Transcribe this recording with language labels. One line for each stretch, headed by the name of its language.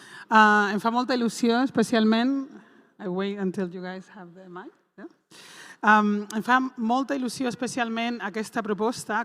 Catalan: Em fa molta il·lusió, especialment...
English: I wait until you guys have the mic.
Catalan: Em fa molta il·lusió especialment aquesta proposta.